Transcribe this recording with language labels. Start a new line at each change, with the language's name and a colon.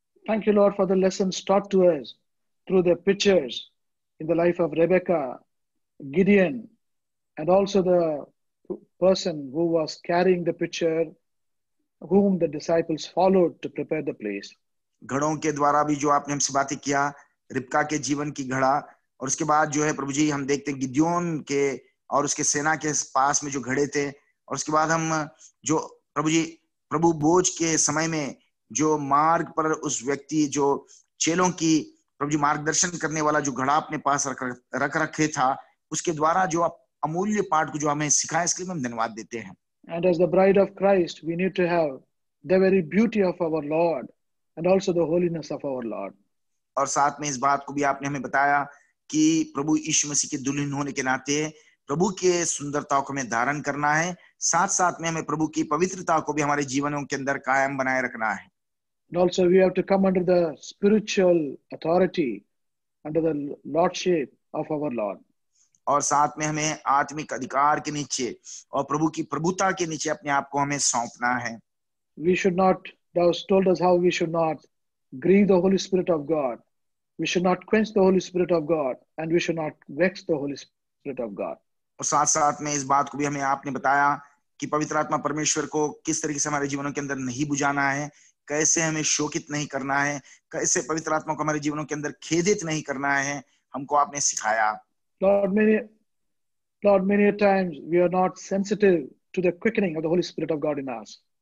English: Thank you, Lord, for the lessons taught to us through the pictures in the life of Rebecca, Gideon, and also the person who was carrying the pitcher, whom the disciples followed to prepare the place.
Hindi: घड़ों के द्वारा भी जो आपने हमसे बातें किया, रिबका के जीवन की घड़ा, और उसके बाद जो है प्रभु जी हम देखते हैं गिद्योन के और उसके सेना के पास में जो घड़े थे, और उसके बाद हम जो प्रभु बोझ के समय में जो मार्ग पर उस व्यक्ति जो चेलों की प्रभु जी मार्गदर्शन करने वाला जो घड़ा अपने पास रख रखे था, उसके द्वारा जो अमूल्य पाठ को जो हमें सिखाया, इसके लिए हम धन्यवाद देते हैं.
English: And as the bride of Christ, we need to have the very beauty of our Lord and also the holiness of our Lord.
Hindi: और साथ में इस बात को भी आपने हमें बताया कि प्रभु यीशु मसीह के दुल्हन होने के नाते प्रभु के सुंदरता को हमें धारण करना है, साथ साथ में हमें प्रभु की पवित्रता को भी हमारे जीवनों के अंदर कायम बनाए रखना है.
English: And also we have to come under the spiritual authority, under the lordship of our Lord.
Hindi: और साथ में हमें आत्मिक अधिकार के नीचे और प्रभु की प्रभुता के नीचे अपने आप को हमें सौंपना है.
English: We should not, thou told us how we should not grieve the Holy Spirit of God. We should not quench the Holy Spirit of God, and we should not vex the Holy Spirit of God.
Hindi: और साथ साथ में इस बात को भी हमें आपने बताया कि पवित्र आत्मा परमेश्वर को किस तरीके से हमारे जीवनों के अंदर नहीं बुझाना है, कैसे हमें शोकित नहीं करना है, कैसे पवित्र आत्मा को हमारे जीवनों के अंदर खेदित नहीं करना है, हमको आपने सिखाया.
English: Lord, many times we are not sensitive to the quickening of the Holy Spirit of God in us.